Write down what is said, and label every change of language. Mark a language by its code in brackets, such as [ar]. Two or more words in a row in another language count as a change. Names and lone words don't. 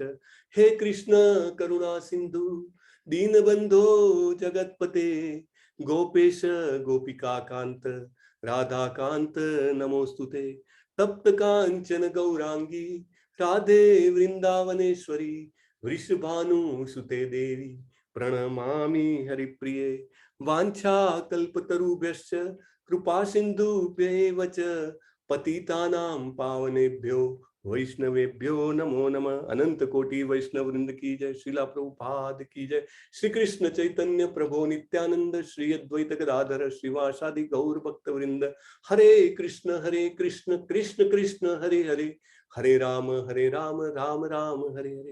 [sa] હે કૃષ્ણ કરુણા સિંધુ દીનબંધો જગતપતે ગોપેશ ગોપિકા કાંત રાધાકાંત નમોસ્તુતે. તપ્ત કાંચન ગૌરાંગી રાધે વૃંદાવનેશ્વરી વૃષભાનુ સુતે દેવી પ્રણમામિ હરિપ્રિયે. વાંછા કલ્પતરુભ્યશ્ચ કૃપા સિંધુભ્યૈવ ચ પતિતાનાં પાવનેભ્યો વૈષ્ણવેભ્યો નમો નમઃ. [hi] अनंत कोटी वैष्णव वृंद की जय. श्रीला प्रभुपाद की जय. [sa] શ્રી કૃષ્ણ ચૈતન્ય પ્રભો નિત્યાનંદ શ્રી અદ્વૈત ગદાધર શ્રીવાસાદિ ગૌર ભક્ત વૃંદ. હરે કૃષ્ણ કૃષ્ણ કૃષ્ણ હરે હરે, હરે રામ રામ રામ હરે હરે.